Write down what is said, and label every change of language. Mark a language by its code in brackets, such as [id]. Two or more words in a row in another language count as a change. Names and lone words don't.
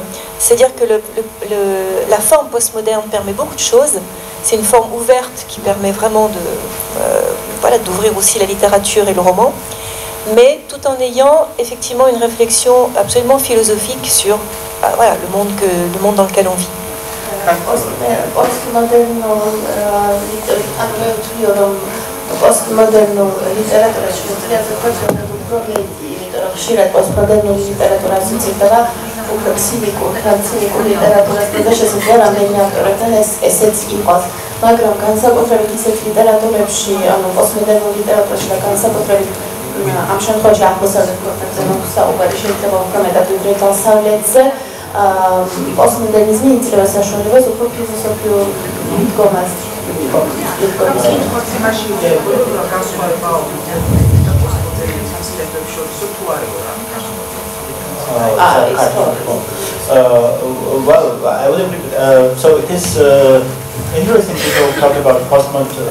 [fr] C'est-à-dire que la forme postmoderne permet beaucoup de choses. C'est une forme ouverte qui permet vraiment d'ouvrir aussi la littérature et le roman, mais tout en ayant effectivement une réflexion absolument philosophique sur le monde dans lequel on vit. [ka] უფრო ცინიკურ ლიტერატურას და შესაძლოა რამდენი ავტორებთან ესეც იყოს. მაგრამ განსაკუთრებით ისეთ ლიტერატურებში, ანუ პოსტმოდერნულ ლიტერატურაში და განსაკუთრებით ამ შემთხვევაში აღმოსავლეთ ქვეყნებზე საუბარი შეიძლება უფრო მეტად ვიდრე დასავლეთზე, პოსტმოდერნიზმი იძლევა საშუალებას უფრო ფილოსოფიურ მდგომას. [en] Well, I would agree. So it is interesting to talk about postmodern.